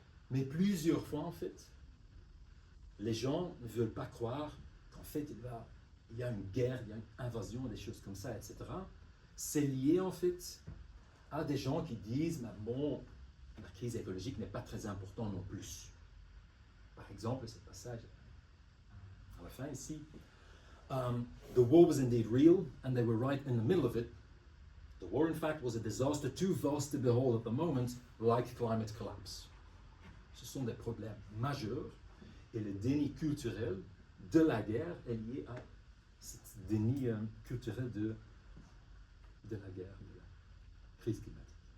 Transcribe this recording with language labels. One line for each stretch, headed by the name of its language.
French: Mais plusieurs fois en fait, les gens ne veulent pas croire qu'en fait il y a une guerre, il y a une invasion, des choses comme ça, etc. C'est lié en fait à des gens qui disent bon, la crise écologique n'est pas très importante non plus. Par exemple, ce passage à la fin ici.
English: The war was indeed real, and they were right in the middle of it. The war, in fact, was a disaster too vast to behold at the moment, like climate collapse.
French: Ce sont des problèmes majeurs, et le déni culturel de la guerre est lié à ce déni culturel de la guerre, de la crise climatique.